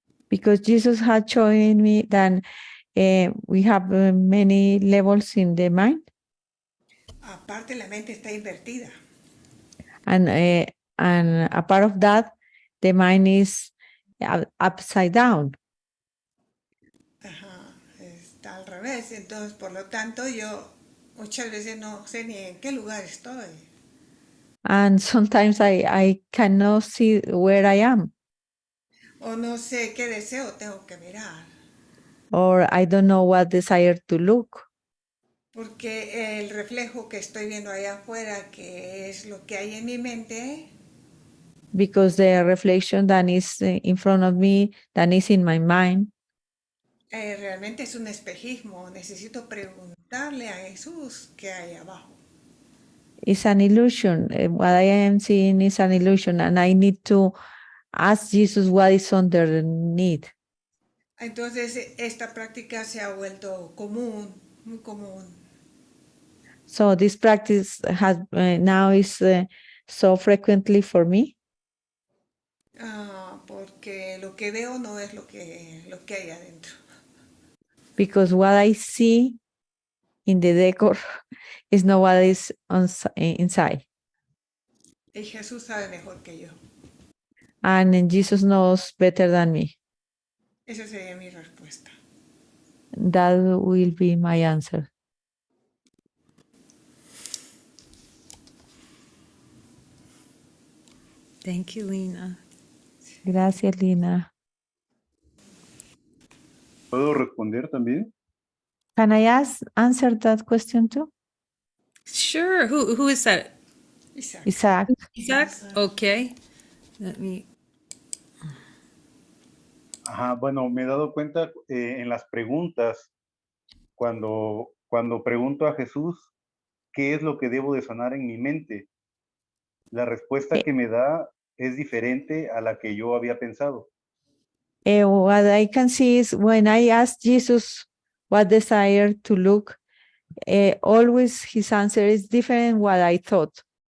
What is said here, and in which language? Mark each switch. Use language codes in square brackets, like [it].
[en] Because Jesus had shown me that we have many levels in the mind, [es] aparte la mente está invertida. [en] and a part of that, the mind is upside down. [es] Ajá, está al revés. Entonces, por lo tanto, yo muchas veces no sé ni en qué lugar estoy. [en] And sometimes I cannot see where I am, [es] O no sé qué deseo tengo que mirar. [en] or I don't know what desire to look, [es] Porque el reflejo que estoy viendo allá afuera, que es lo que hay en mi mente, [en] because the reflection that is in front of me, that is in my mind, [es] realmente es un espejismo. Necesito preguntarle a Jesús qué hay abajo. [en] is an illusion. What I am seeing is an illusion, and I need to ask Jesus what is underneath. [es] Entonces, esta práctica se ha vuelto común, muy común. [en] So this practice has now is so frequently for me, [es] Porque lo que veo no es lo que hay adentro. [en] because what I see in the decor is not what is inside. [es] Y Jesús sabe mejor que yo. [en] And Jesus knows better than me. [es] Esa sería mi respuesta. [en] That will be my answer. Thank you, Lena. [es] Gracias, Lina. ¿Puedo responder también? [en] Can I answer that question too? Sure. Who is that? Isaac. Isaac. Isaac? Okay. Let me. [es] Ajá, bueno, me he dado cuenta en las preguntas, cuando pregunto a Jesús, ¿qué es lo que debo de sanar en mi mente? La respuesta que me da es diferente a la que yo había pensado. [en] What I can see is when I ask Jesus what desire to look, always his answer is different what I thought.